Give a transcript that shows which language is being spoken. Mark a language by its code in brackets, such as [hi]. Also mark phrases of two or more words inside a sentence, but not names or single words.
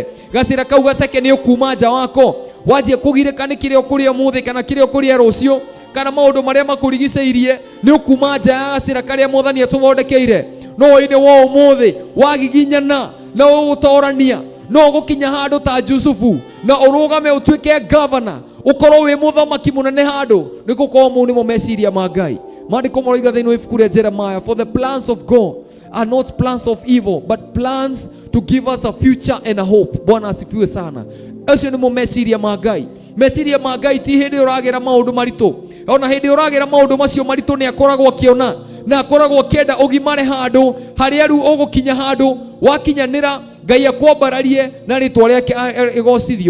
[ki] Gacĩra kau gaceke nĩ ũkuma nja wako, wanjie kũgirĩka nĩ kĩrĩa ũkũrĩa ũmũthĩ kana kĩrĩa ũkũrĩa rũciũ, kana maũndũ marĩa makũrigicĩirie, nĩ ũkuma nja ya gacĩra karĩa Mwathani atũthondekeire. No hwainĩ wa ũmũthĩ wagiginyana na ũgũtorania, no ũgũkinya handũ ta Jusufu na ũrũgame ũtuĩke governor, ũkorwo wĩ mũthamaki mũnene handũ, nĩ gũkorwo mau nĩmo meciria ma Ngai. Maandĩko moiga thĩinĩ wa ibuku rĩa Jeremiah, [en] for the plans of God are not plans of evil but plans to give us a future and a hope. [sw] Bwana asifiwe sana. [ki] Acio nĩmo meciria ma Ngai. Meciria ma Ngai ti hĩndĩ ũragera maũndũ maritũ, ona hĩndĩ ũragera maũndũ macio maritũ nĩ akoragwo akĩona na akoragwo akĩenda ũgimare handũ harĩa rĩu ũgũkinya handũ wakinyanĩra Ngai akwambararie na rĩtwa rĩake ĩgocithio.